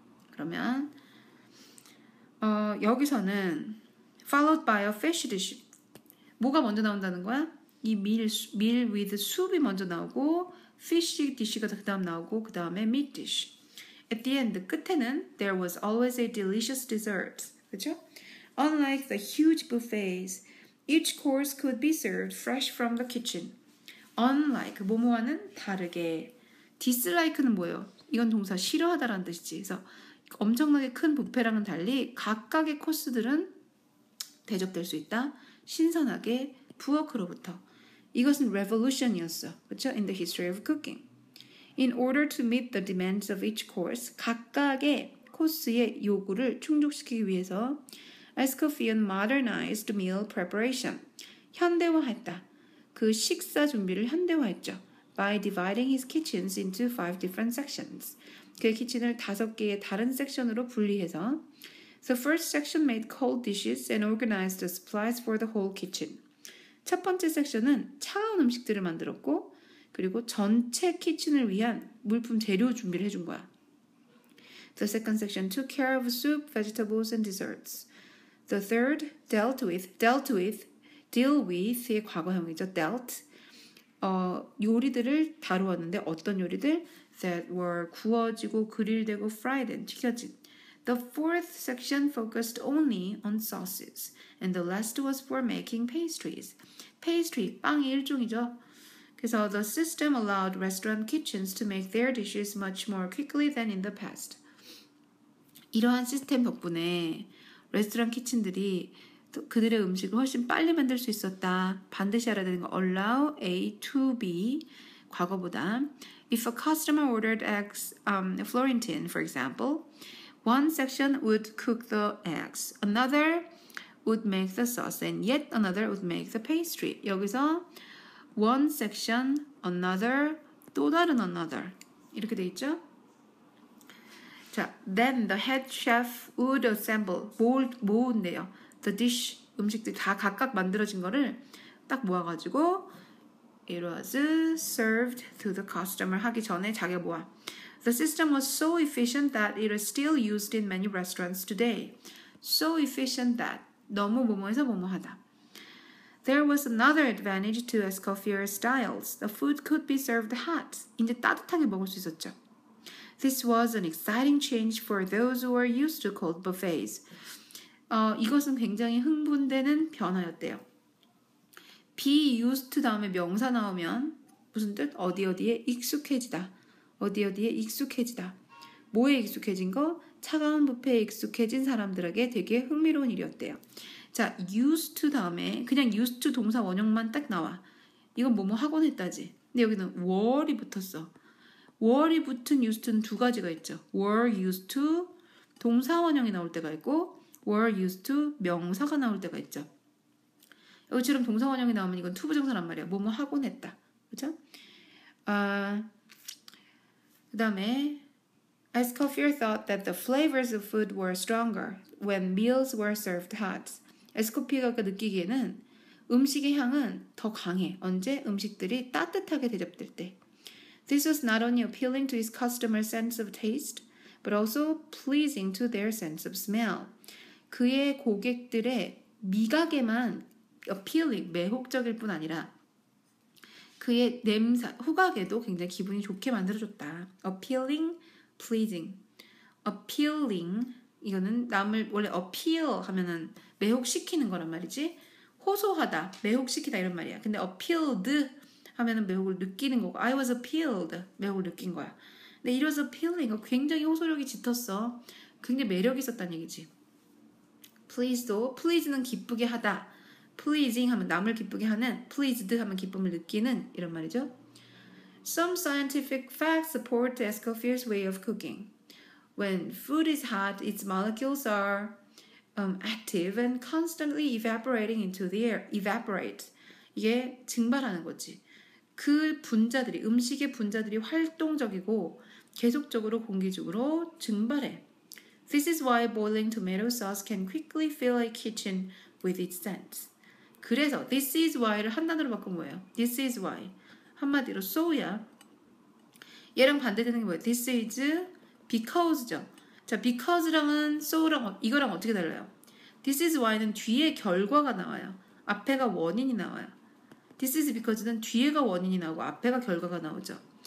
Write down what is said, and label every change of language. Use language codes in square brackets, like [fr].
[ko] 그러면 여기서는 [en] followed by a fish dish. [ko] 뭐가 먼저 나온다는 거야? 이 [en] meal with soup [ko] 이 먼저 나오고 [en] fish dish [ko] 가 그 다음 나오고 그 다음에 [en] meat dish. At the end, [ko] 끝에는 [en] there was always a delicious dessert. [ko] 그렇죠? [en] Unlike the huge buffets, each course could be served fresh from the kitchen. [ko] Unlike, 뭐뭐와는 다르게. dislike는 뭐예요? 이건 동사 싫어하다라는 뜻이지. 그래서 엄청나게 큰 뷔페랑은 달리 각각의 코스들은 대접될 수 있다. 신선하게 부엌으로부터. 이것은 revolution이었어. 그렇죠? [en] In the history of cooking. In order to meet the demands of each course, [ko] 각각의 코스의 요구를 충족시키기 위해서 [en] Escoffier modernized meal preparation. [ko] 현대화했다. 그 식사 준비를 현대화했죠. [en] By dividing his kitchens into 5 different sections. [ko] 그의 키친을 5개의 다른 섹션으로 분리해서 [en] The first section made cold dishes and organized the supplies for the whole kitchen. [ko] 첫 번째 섹션은 차가운 음식들을 만들었고 그리고 전체 키친을 위한 물품 재료 준비를 해준 거야. [en] The second section took care of soup, vegetables, and desserts. The third dealt with, deal with의 [ko] 과거형이죠. [en] dealt. [ko] 요리들을 다루었는데 어떤 요리들? [en] That were [ko] 구워지고 그릴되고 [en] fried and [ko] 튀겨진. [en] The fourth section focused only on sauces, and the last was for making pastries. [ko] Pastry, 빵이 일종이죠. [en] 그래서 the system allowed restaurant kitchens to make their dishes much more quickly than in the past. [ko] 이러한 시스템 덕분에 레스토랑 키친들이 그들의 음식을 훨씬 빨리 만들 수 있었다. 반드시 알아야 되는 거 [en] allow A to B [ko] 과거보다 [en] If a customer ordered eggs Florentine, for example, one section would cook the eggs, another would make the sauce, and yet another would make the pastry. [ko] 여기서 one section, another, 또 다른 another 이렇게 돼 있죠? [en] 자, then the head chef would assemble [ko] 모은대요. The dish 음식들 다 각각 만들어진 거를 딱 모아가지고 [en] it was served to the customer [ko] 하기 전에 자기가 모아. [en] The system was so efficient that it is still used in many restaurants today. So efficient that [ko] 너무 뭐뭐해서 뭐뭐하다. [en] There was another advantage to Escoffier's styles. The food could be served hot. [ko] 이제 따뜻하게 먹을 수 있었죠. [en] This was an exciting change for those who were used to cold buffets. [ko] 이것은 굉장히 흥분되는 변화였대요. be used to 다음에 명사 나오면 무슨 뜻? 어디에 익숙해지다. 어디에 익숙해지다. 뭐에 익숙해진 거? 차가운 뷔페에 익숙해진 사람들에게 되게 흥미로운 일이었대요. 자, used to 다음에 그냥 used to 동사 원형만 딱 나와. 이건 뭐뭐 하곤 했다지. 근데 여기는 were이 붙었어. were이 붙은 used to는 두 가지가 있죠. were used to 동사 원형이 나올 때가 있고 were used to 명사가 나올 때가 있죠. 여기처럼 동사 원형이 나오면 이건 투부정사란 말이야. 뭐뭐 하곤 했다. 그렇죠? [en] 그 다음에 Escoffier thought that the flavors of food were stronger when meals were served hot. [ko] 에스코피어가 느끼기에는 음식의 향은 더 강해. 언제? 음식들이 따뜻하게 대접될 때. [en] This was not only appealing to his customers' sense of taste, but also pleasing to their sense of smell. [ko] 그의 고객들의 미각에만 appealing, 매혹적일 뿐 아니라 그의 후각에도 굉장히 기분이 좋게 만들어줬다. [en] appealing, pleasing. [ko] appealing, 이거는 남을 원래 appeal 하면은 매혹시키는 거란 말이지. 호소하다, 매혹시키다 이런 말이야. 근데 appealed 하면은 매혹을 느끼는 거고 [en] I was appealed, [ko] 매혹을 느낀 거야. 근데 [en] it was appealing, [ko] 굉장히 호소력이 짙었어. 굉장히 매력이 있었다는 얘기지. pleased도, please는 기쁘게 하다. pleasing 하면 남을 기쁘게 하는, pleased 하면 기쁨을 느끼는 이런 말이죠. [en] Some scientific facts support Escoffier's way of cooking. When food is hot, its molecules are active and constantly evaporating into the air. [ko] Evaporate. 이게 증발하는 거지. 그 분자들이, 음식의 분자들이 활동적이고 계속적으로 공기 중으로 증발해. [en] This is why boiling tomato sauce can quickly fill a kitchen with its scent. [ko] 그래서 [en] this is why [ko] 를 한 단어로 바꾼 뭐예요? this is why. 한마디로 so야. 얘랑 반대되는 게 뭐예요? [en] this is because죠. [ko] 자, because랑은 so랑 이거랑 어떻게 달라요? this is why는 뒤에 결과가 나와요. 앞에가 원인이 나와요. this is because는 뒤에가 원인이 나오고 앞에가 결과가 나오죠.